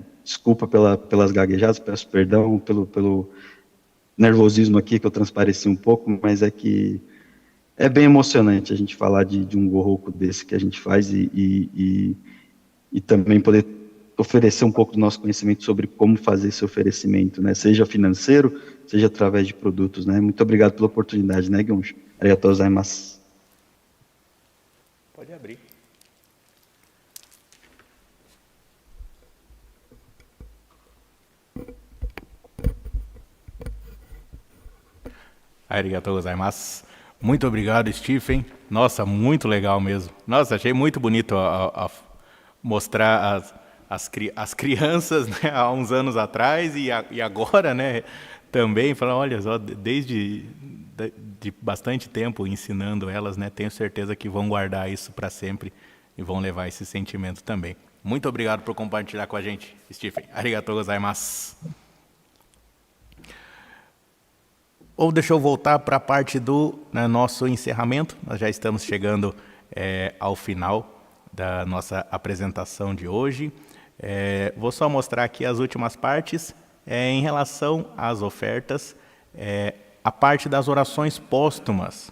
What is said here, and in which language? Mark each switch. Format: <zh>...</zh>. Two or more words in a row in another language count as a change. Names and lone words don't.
<pt>Desculpa pelas gaguejadas, peço perdão pelo nervosismo aqui que eu transpareci um pouco, mas é que é bem emocionante a gente falar de um gorroco desse que a gente faz e também poder oferecer um pouco do nosso conhecimento sobre como fazer esse oferecimento, né? Seja financeiro, seja através de produtos, né? Muito obrigado pela oportunidade, né, Gunsh?</pt> <ja>ありがとうございます.</ja> <pt>Pode abrir.</pt> <ja>ありがとうございます.</ja> <pt>Muito obrigado, Stephen. Nossa, muito legal mesmo. Nossa, achei muito bonito a mostrar as crianças, né, há uns anos atrás e agora, né, também, falar, olha só, desde de bastante tempo ensinando elas, né, tenho certeza que vão guardar isso para sempre e vão levar esse sentimento também. Muito obrigado por compartilhar com a gente, Stephen.</pt> <ja>ありがとうございます.</ja> <pt>Ou deixa eu voltar para a parte do nosso encerramento. Nós já estamos chegando ao final da nossa apresentação de hoje. Vou só mostrar aqui as últimas partes. Em relação às ofertas, a parte das orações póstumas.</pt>